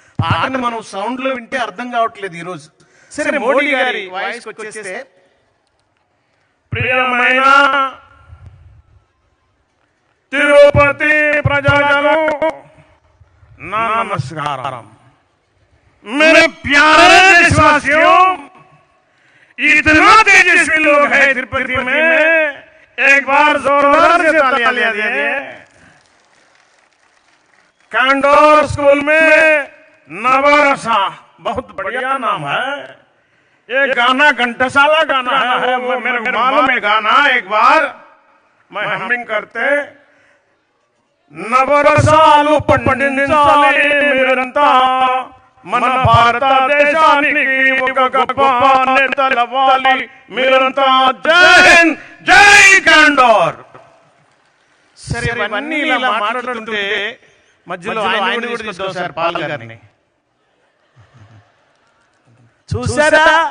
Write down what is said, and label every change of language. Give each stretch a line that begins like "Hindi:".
Telugu: పాటను మనం సౌండ్ లో వింటే అర్థం కావట్లేదు ఈ రోజు. సరే, మోడీ గారి వాయిస్ వచ్చేస్తే, ప్రియమైన తిరుపతి ప్రజలకు नमस्कारम।
Hindi: मेरे प्यारे देशवासियों, इतना तेजस्वी लोग हैं तिरुपति में, एक बार जोरदार से तालियां दीजिए। कैंडोर स्कूल में नवरसा बहुत बढ़िया नाम है। ये गाना घंटासाला गाना है, मेरे मालूम है गाना। एक बार मैं हमिंग करते
Telugu: నవరసాలు పండించాలి మీరంతా, మన భారతదేశానికి ఒక గొప్ప నేతలవ్వాలి మీరంతా. జై హింద్, జై కాండోర్. సరే, ఇవన్నీ ఇలా మాట్లాడుతుంటే మధ్యలో ఆయన కూడా తీసుకొస్తాం సార్, పాల్ గారిని చూసారా?